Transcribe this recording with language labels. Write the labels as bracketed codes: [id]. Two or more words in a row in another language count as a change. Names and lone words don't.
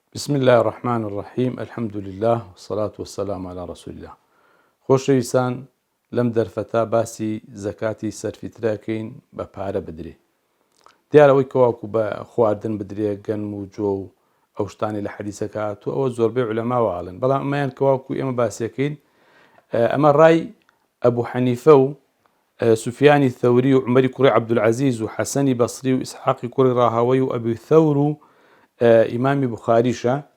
[ar] بسم الله الرحمن الرحيم الحمد لله والصلاة والسلام على رسول الله. [ckb] خۆشەویستان لەم دەرفەتا باسی زەکاتی سەرفیترەکەین بە پارە بدرێ. دیارەوەی کەواکو بە خواردن بدرێ گەنم و جۆ و ئەو شتانی لە حەدیسەکە هاتووە ئەوە زۆربەی عولەماوە ئاڵن، بەڵام ئەمەیان کەواکو ئێمە باسیەکەین ئەمە ڕای ئەبوو حەنیفە و سوفیانی ثەوری و عومەری کوڕی عەبدولعەزیز و حەسەنی بەسری و ئیسحاقی کوڕی ڕاهەوەی و ئەبی ثەور و ئیمامی بوخاریشە.